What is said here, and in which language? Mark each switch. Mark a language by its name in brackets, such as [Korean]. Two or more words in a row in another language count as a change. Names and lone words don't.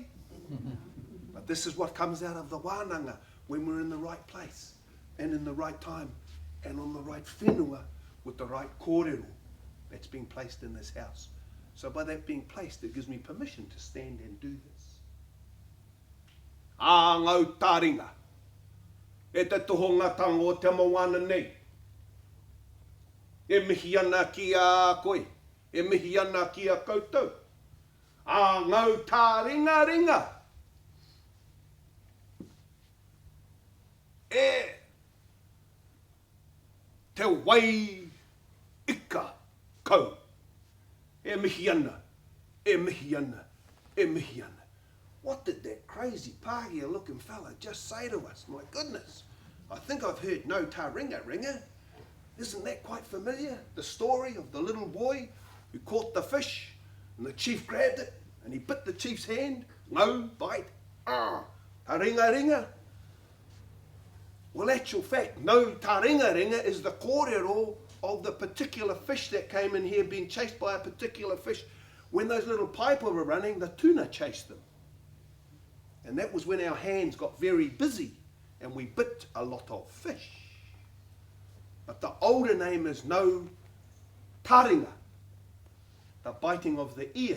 [English] But this is what comes out of the wānanga when we're in the right place and in the right time and on the right whenua with the right kōrero that's been placed in this house. So by that being placed, it gives me permission to stand and do this. [Māori] A ngau taringa. e te tohongatanga o te moana nei. E mihi ana ki a koe, e mihi ana ki a koutou. A ngau tā ringa ringa. E te wai ika kau. E mihi ana, e mihi ana, e mihi ana. [English] What did that crazy pāhia looking fella just say to us? My goodness, I think I've heard [Māori] no tā ringa ringa. [English] Isn't that quite familiar? The story of the little boy who caught the fish and the chief grabbed it and he bit the chief's hand. No, bite. [Māori] Tā ringa ringa. [English] Well, actual fact, [Māori] no tā ringa ringa [English] is the kōrero of the particular fish that came in here being chased by a particular fish. When those little paipa were running, the tuna chased them. And that was when our hands got very busy and we bit a lot of fish. But the older name is [Māori] no taringa, [English] the biting of the ear.